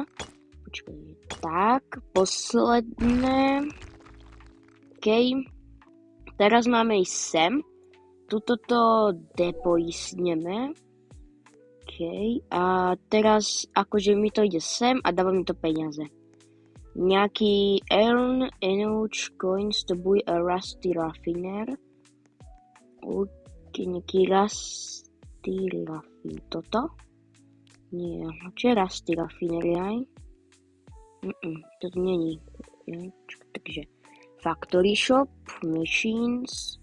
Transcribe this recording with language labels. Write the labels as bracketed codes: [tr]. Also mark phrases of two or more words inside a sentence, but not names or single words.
[sk] Počkaj, tak, posledné. OK. Teraz máme ísť sem. Tuto to depoisneme. OK. A teraz akože mi to ide sem a dáva mi to peniaze. [en] Nejaký earn enough coins to buy a rusty raffiner. [sk] Nejaký [en] rusty raffiner. [sk] Toto? Nie. Čo je [en] rusty raffiner [sk] aj? Toto není. [en] Takže factory shop, machines.